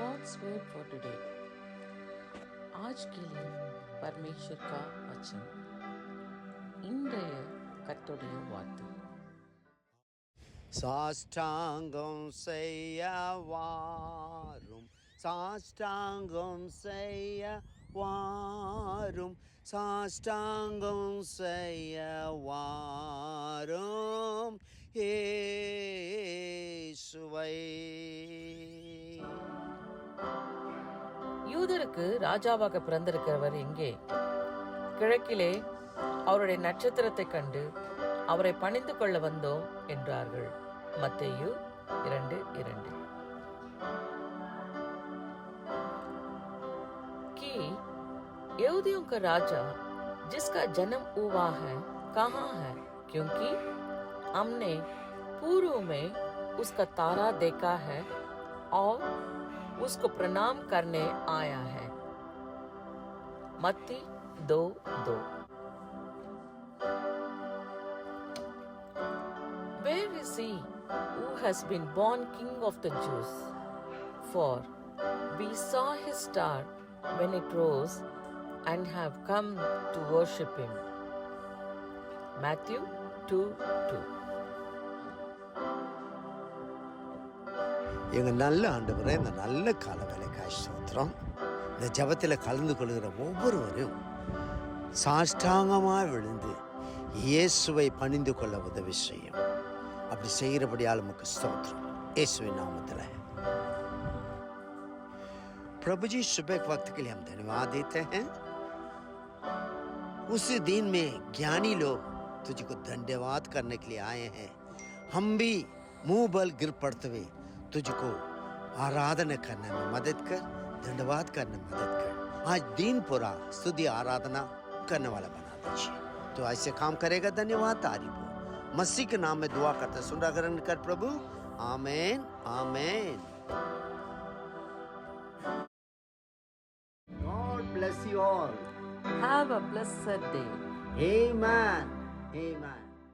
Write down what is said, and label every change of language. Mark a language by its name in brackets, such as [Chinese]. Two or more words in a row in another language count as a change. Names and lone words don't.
[English] God's word for today. [Hindi] आज के लिए परमेश्वर का वचन [Tamil] இன்றைய கர்த்தருடைய வார்த்தை. சாஷ்டாங்கம் செய்ய வாரும், சாஷ்டாங்கம் செய்ய வாரும், சாஷ்டாங்கம் செய்ய வாரும் இயேசுவை. யூதருக்கு ராஜாவாக பிறந்திருக்கிறவர் எங்கே? கிழக்கிலே அவருடைய நட்சத்திரத்தை கண்டு அவரை பணிந்து கொள்ள வந்தோம் என்றார்கள். மத்தேயு 2:2. [Hindi] कि यहूदियों का राजा जिसका जन्म हुआ है कहाँ है? क्योंकि हमने पूर्व में उसका तारा देखा है और उसको प्रणाम करने आया है. मत्ती 2:2. [English] Where is he who has been born King of the Jews? For we saw his star when it rose and have come to worship him. Matthew 2:2. [Tamil] எங்கள் நல்ல ஆண்டவரே, இந்த நல்ல கால வேலைக்காய் ஸ்தோத்திரம். இந்த ஜபத்தில் கலந்து கொள்கிற ஒவ்வொருவரும் சாஷ்டாங்கமாக விழுந்து இயேசுவை பணிந்து கொள்ள உதவி செய்யும். அப்படி செய்கிறபடியால் உமக்கு ஸ்தோத்திரம் இயேசுவின் நாமத்தில். [Hindi] प्रभु जी, सुबह के वक्त के लिए हम धन्यवाद देते हैं. उस दिन में ज्ञानी लोग तुझको धन्यवाद करने के लिए आए हैं. हम भी मुंह बल गिर पड़ते हुए तुझको आराधना करने में मदद कर, धन्यवाद करने में मदद कर. आज दिन पूरा स्तुति आराधना करने वाला बना दीजिए. तो ऐसे काम करेगा. धन्यवाद, तारीफ हो. मसीह के नाम में दुआ करते सुन ग्रहण कर प्रभु. आमेन आमेन. [English] God bless you all. Have a blessed day. Amen. Amen.